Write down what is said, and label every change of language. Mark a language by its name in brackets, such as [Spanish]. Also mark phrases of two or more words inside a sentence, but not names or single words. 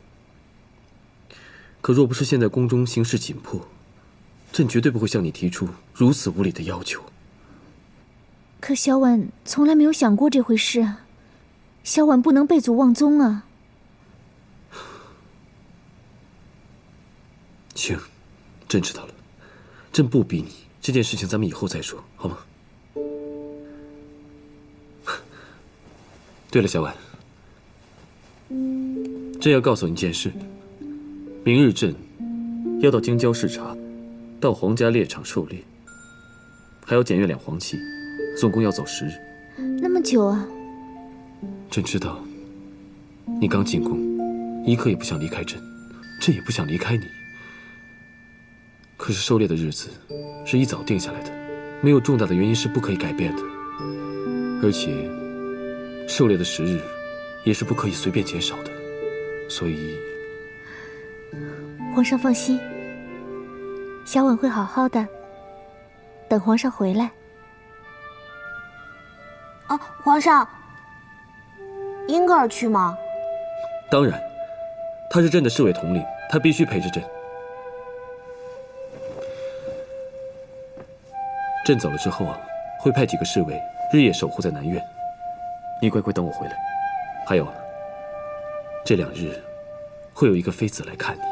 [Chinese] 可若不是現在宮中形勢緊迫，朕絕對不會向你提出如此無理的要求。可小婉從來沒有想過這回事啊，小婉不能背祖忘宗啊。行，朕知道了，朕不逼你，這件事情咱們以後再說，好嗎？對了，小婉，朕要告訴你一件事，明日朕要到京郊視察，到皇家獵場狩獵，還要檢閱兩黃旗，總共要走10日。那麼久啊？朕知道，你剛進宮，一刻也不想離開朕，朕也不想離開你。可是狩獵的日子是一早定下來的，沒有重大的原因是不可以改變的，而且狩獵的10日也是不可以隨便減少的，所以皇上放心，小婉會好好的，等皇上回來。啊，皇上，英格尔去嗎？當然，他是朕的侍衛統領，他必須陪着朕。朕走了之後啊，會派幾個侍衛日夜守護在南院，你乖乖等我回來。還有啊，這2日會有一個妃子來看你。